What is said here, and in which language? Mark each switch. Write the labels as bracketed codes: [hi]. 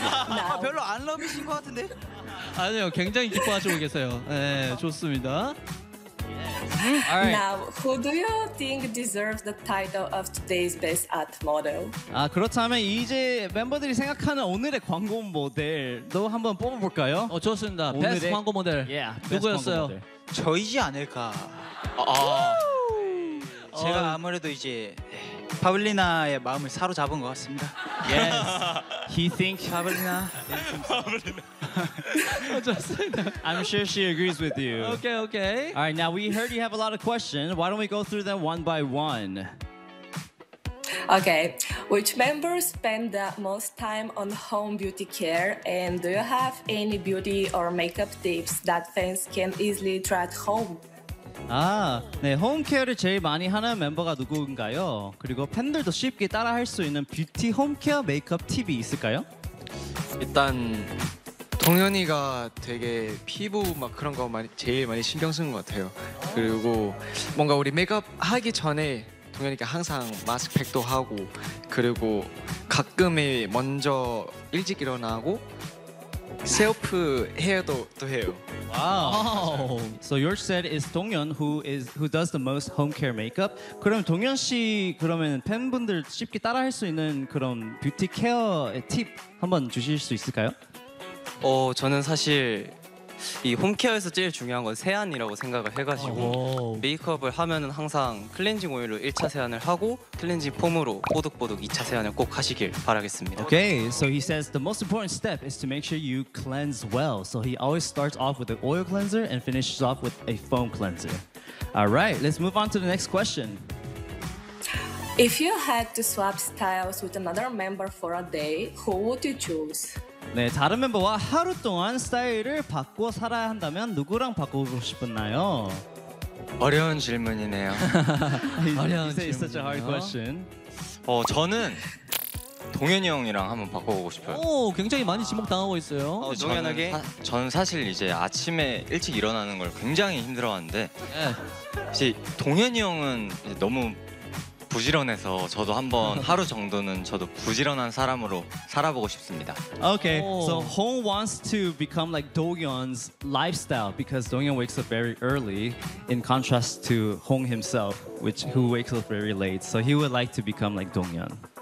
[ko] 아, 별로 안 러비신 것 같은데? 아니요, 굉장히 기뻐하시고 계세요. 네, 좋습니다. [en] All right. Now, who do you think deserves the title of today's best art model? [ko] 아, 그렇다면 이제 멤버들이 생각하는 오늘의 광고 모델도 한번 뽑아볼까요? 어, 좋습니다. 오늘의... Best 광고 모델. [en] Yeah, [ko] 누구였어요? 저이지 않을까. 아, 제가 아무래도 이제 파블리나의 마음을 사로잡은 것 같습니다. [en] Yes, he thinks [ko] 파블리나. 파블리나. [en] I'm sure she agrees with you. Okay, okay. All right, now we heard you have a lot of questions. Why don't we go through them one by one? Okay, which members spend the most time on home beauty care? And do you have any beauty or makeup tips that fans can easily try at home? [ko] 아, 네, 홈케어를 제일 많이 하는 멤버가 누구인가요? 그리고 팬들도 쉽게 따라할 수 있는 뷰티 홈케어 메이크업 팁이 있을까요? 일단... 동현이가 되게 피부 막 그런 거 많이, 제일 많이 신경 쓰는 것 같아요. 그리고 뭔가 우리 메이크업 하기 전에 동현이가 항상 마스크팩도 하고 그리고 가끔에 먼저 일찍 일어나고 셀프 헤어도 또 해요. [en] 와우. Wow. So you said it's Donghyun who does the most home care makeup. [ko] 그럼 동현 씨 그러면 팬분들 쉽게 따라할 수 있는 그런 뷰티 케어의 팁 한번 주실 수 있을까요? 어 저는 사실 이 홈케어에서 제일 중요한 건 세안이라고 생각을 해가지고 메이크업을 하면은 항상 클렌징 오일로 1차 세안을 하고 클렌징 폼으로 뽀득뽀득 2차 세안을 꼭 하시길 바라겠습니다. [en] Okay, so he says the most important step is to make sure you cleanse well. So he always starts off with an oil cleanser and finishes off with a foam cleanser. Alright, let's move on to the next question. If you had to swap styles with another member for a day, who would you choose? [ko] 네, 다른 멤버와 하루 동안 스타일을 바꿔 살아야 한다면 누구랑 바꾸고 싶었나요? 어려운 질문이네요. 어려운 질문. [en] Such a hard question. [ko] 어, 저는 동현이 형이랑 한번 바꿔보고 싶어요. 오, 굉장히 많이 지목당하고 있어요. 어, 동현에게? 전 사실 이제 아침에 일찍 일어나는 걸 굉장히 힘들어하는데 네. 동현이 형은 이제 너무 부지런해서 저도 한번 하루 정도는 저도 부지런한 사람으로 살아보고 싶습니다. [en] Okay, so Hong wants to become like Dohyun's lifestyle because Dohyun wakes up very early in contrast to Hong himself, which who wakes up very late. So he would like to become like Dohyun.